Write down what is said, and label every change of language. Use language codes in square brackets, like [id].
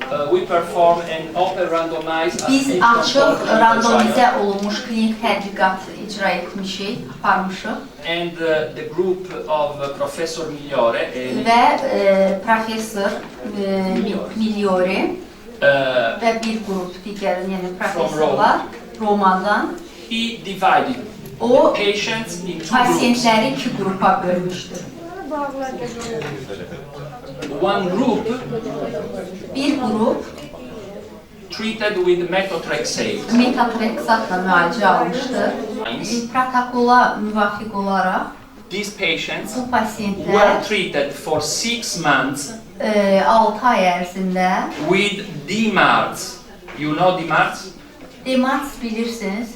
[en] we perform an open randomized [az] biz [en] active [az] açıq, [en] control clinical [az] randomizə [en] trial. [az] olunmuş klinik tədqiqat icra etmişik, aparmışıq [en] And the group of Professor Migliore [az] və professor Migliori uh, və bir qrup digər, yəni professorlar Romadan [en] he divided [az] o [en] patients in 2 groups. [az] pasientləri 2 qrupa bölmüşdür. [en] One group [az] Bir qrup [en] treated with methotrexate. [az] metatrexatla müalicə almışdır. Protokola müvafiq olaraq [en] These patients [az] bu [en] were [az] pasientlər [en] treated for 6 months [az] 6 ay ərzində [en] with DMARDs. You know DMARDs? [az] DMARDs bilirsiniz.